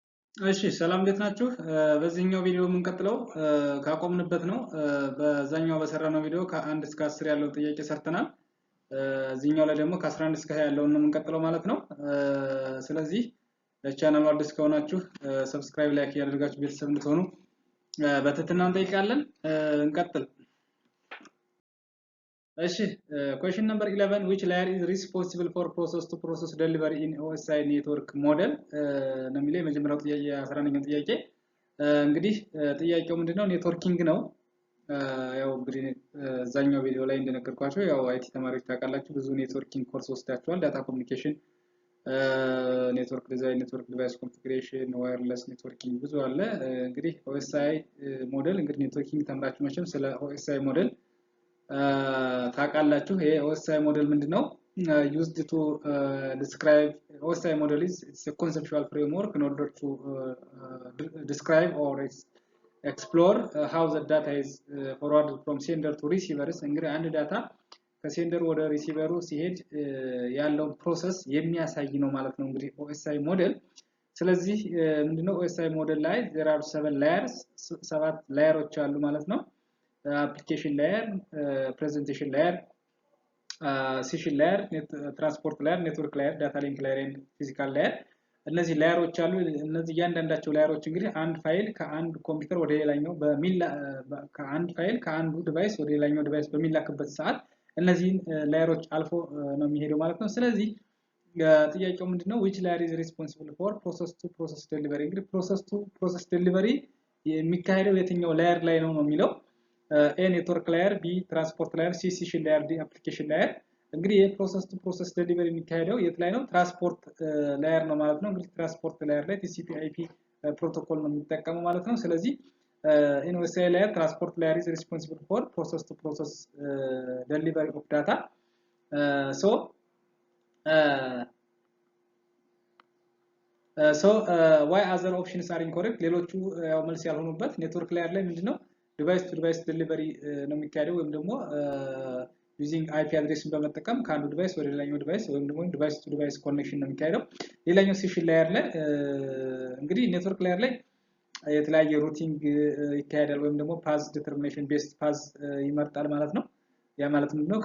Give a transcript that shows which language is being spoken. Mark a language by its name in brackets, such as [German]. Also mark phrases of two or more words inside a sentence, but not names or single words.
[Amharic] እሺ ሰላም እንዴት ናችሁ? በዚህኛው ቪዲዮ የምንቀጥለው ካቆምንበት ነው። በዛኛው በሰራነው ቪዲዮ ከ1 እስከ 10 ያለውን ጥያቄ ሰርተናል። እዚህኛው ላይ ደግሞ ከ11 እስከ 20 ያለውን ነው የምንቀጥለው ማለት ነው። ስለዚህ ለቻናሉ አዲስ ከሆናችሁ ሰብስክራይብ፣ ላይክ እያደረጋችሁ ቤተሰብ እንድትሆኑ በትህትና እንጠይቃለን። እንቀጥል። [English] እሺ question number 11 which layer is responsible for process to process delivery in OSI network model [Amharic] ነው የሚለው የመጀመሪያው ጥያቄ 11ኛው ጥያቄ። እንግዲህ ጥያቄው ምንድነው? ኔትወርኪንግ ነው። ያው እንግዲህ እዛኛው ቪዲዮ ላይ እንደነገርኳችሁ ያው አይቲ ተማሪዎች ታውቃላችሁ ብዙ [English] networking course [Amharic] ወስዳችኋል። [English] data communication, network design, network device configuration, wireless networking [Amharic] ብዙ አለ። እንግዲህ [English] OSI model [Amharic] እንግዲህ ኔትወርኪንግ ተምራችሁ መቼም ስለ [English] OSI model [Amharic] ታውቃላችሁ። ይሄ [English] OSI model [Amharic] ምንድነው? [English] used to describe OSI model is it's a conceptual framework in order to describe or explore how the data is forwarded from sender to receivers። [Amharic] እንግዲህ አንድ ዳታ ከሴንደር ወደ ሪሲቨሩ ሲሄድ ያለው ፕሮሰስ የሚያሳይ ነው ማለት ነው እንግዲህ [English] OSI model። [Amharic] ስለዚህ ምንድነው OSI ሞዴል ላይ [English] there are 7 layers፣ [Amharic] 7 ላየሮች አሉ ማለት ነው። [English] application layer, presentation layer, session layer, transport layer, network layer, data link layer and physical layer። [Amharic] እነዚህ ላየሮች አሉ። እነዚህ እያንዳንዳቸው ላየሮች እንግዲህ አንድ ፋይል ከአንድ ኮምፒውተር ወደ ሌላኛው ከአንድ ፋይል ከአንዱ ዲቫይስ ወደ ሌላኛው ዲቫይስ በሚላክበት ሰዓት እነዚህን ላየሮች አልፎ ነው የሚሄደው ማለት ነው። ስለዚህ ጥያቄው ምንድነው? [English] which layer is responsible for process to process delivery። እንግዲህ process to process delivery [Amharic] የሚካሄደው የትኛው ላየር ላይ ነው የሚለው [English] A network layer፣ B transport layer፣ C session layer፣ D application layer። [Amharic] እንግዲህ የፕሮሰስ ቱ ፕሮሰስ ዴሊቨሪ የሚካሄደው የት ላይ ነው? [English] transport layer [Amharic] ነው ማለት ነው። እንግዲህ [English] transport layer [Amharic] ላይ [English] TCP/IP protocol [Amharic] ነው የሚጠቀመው ማለት ነው። ስለዚህ [English] in OSI layer transport layer is responsible for process to process delivery of data. Why other options are incorrect? [Amharic] ሌሎቹ ያው መልስ ያልሆኑበት [English] network layer [Amharic] ላይ ምንድነው [English] device to device delivery [Amharic] ነው የሚካሄደው ወይም ደግሞ [English] using IP address [Amharic] በመጠቀም ከአንዱ ዲቫይስ ወደ ሌላኛው ዲቫይስ ወይም ደግሞ [English] device to device connection [Amharic] ነው የሚካሄደው። ሌላኛው [English] session layer [Amharic] ላይ እንግዲህ [English] network layer [Amharic] ላይ የተለያየ ሩቲንግ ይካሄዳል ወይም ደግሞ [English] path determination best path [Amharic] ይመርጣል ማለት ነው። ያ ማለት ምንድነው?